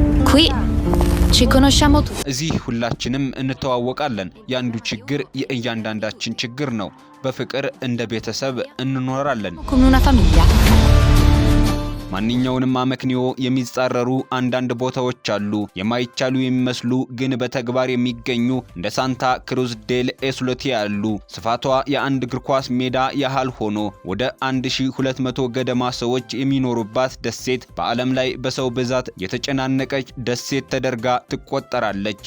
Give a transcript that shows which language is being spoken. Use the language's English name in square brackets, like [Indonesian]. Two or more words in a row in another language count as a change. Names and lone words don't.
[Italian] Qui ci conosciamo tutti. [Amharic] እዚህ ሁላችንም እንተዋወቃለን። ያንዱ ችግር የእያንዳንዳችን ችግር ነው። በፍቅር እንደ ቤተሰብ እንኖራለን። [Italian] Come una famiglia. [Amharic] ማንኛውንም አመክንዮ የሚጻረሩ አንዳንድ ቦታዎች አሉ። የማይቻሉ የሚመስሉ ግን በተግባር የሚገኙ እንደ ሳንታ ክሩዝ ዴል ኤስሎቴ ያሉ ስፋቷ የአንድ እግር ኳስ ሜዳ ያህል ሆኖ ወደ 1200 ገደማ ሰዎች የሚኖሩባት ደሴት በዓለም ላይ በሰው ብዛት የተጨናነቀች ደሴት ተደርጋ ትቆጠራለች።